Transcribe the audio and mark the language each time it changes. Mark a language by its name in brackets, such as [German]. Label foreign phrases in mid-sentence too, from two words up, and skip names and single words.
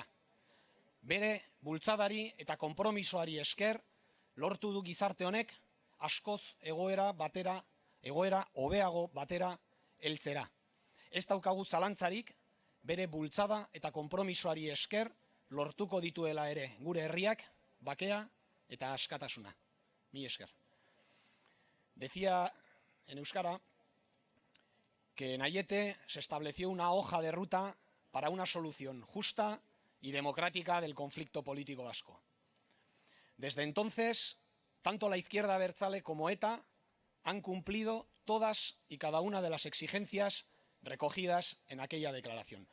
[Basque] Bere bultzadari eta konpromisoari esker lortu du gizarte honek askoz egoera hobeago batera heltzera. Ez daukagu zalantzarik, bere bultzada eta konpromisoari esker lortuko dituela ere gure herriak bakea eta askatasuna. Mi esker. [Spanish] Decía en euskara que en Aiete se estableció una hoja de ruta para una solución justa y democrática del conflicto político vasco. Desde entonces, tanto la izquierda abertzale como ETA han cumplido todas y cada una de las exigencias recogidas en aquella declaración.